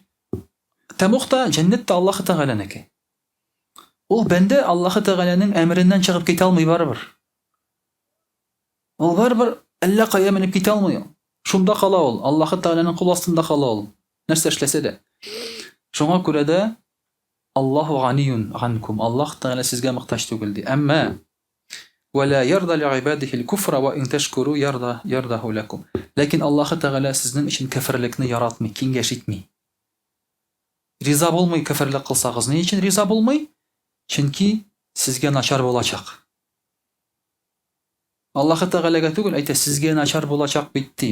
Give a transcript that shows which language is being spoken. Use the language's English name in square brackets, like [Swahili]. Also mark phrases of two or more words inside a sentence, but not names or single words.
[Tatar] Тәмухта, җәннәттә Аллаһ Тәгаләнеке. Ул бәндә Аллаһ Тәгаләнең әмреннән чыгып китә алмый барыбер. Ул барыбер әллә кая менеп китә алмый. Шунда кала ул, Аллаһ Тәгаләнең кул астында кала ул. Нәрсә эшләсә дә. Шуңа күрә дә [Arabic] الله غني عنكم. [Tatar] Аллаһ Тәгалә сезгә мохтаҗ түгел ди. [Arabic] أما ولا يرضى لعباده الكفر وإن تشكروا يرضه لكم. [Tatar] Ләкин Аллаһ Тәгалә сезнең өчен кафирлекне яратмый, киңәш итми. Риза булмый кафирлек кылсагыз. Ни өчен риза булмый? Чөнки сезгә начар булачак. Аллаһ Тәгаләгә түгел, әйтә, сезгә начар булачак бит ди.